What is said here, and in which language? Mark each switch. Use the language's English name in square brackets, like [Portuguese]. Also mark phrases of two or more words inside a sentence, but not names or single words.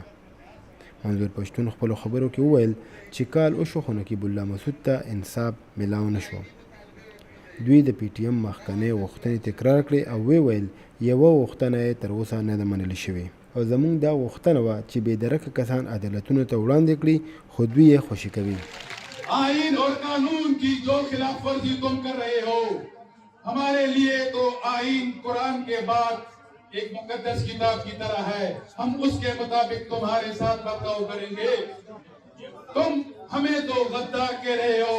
[Pashto] منظور پښتون خپلو خبرو کې وویل چې کال وشو خو نقیب الله مسعود ته انصاف میلاو نه شو. دوی د پی ټي ایم مخکنۍ غوښتنې تکرار کړې او ویل یوه غوښتنه یې تر اوسه نه ده منل شوې او زموږ دا غوښتنه وه چې بېدرکه کسان عدالتونو ته وړاندې کړي خو دوی یې خوشي کوي. [Urdu] آئین اور قانون کی جو خلاف ورزی تم کر رہے ہو ہمارے لیے تو آئین قرآن کے بعد ایک مقدس کتاب کی طرح ہے. ہم اس کے مطابق تمہارے ساتھ برتاؤ کریں گے. تم ہمیں تو غدار کہہ رہے ہو.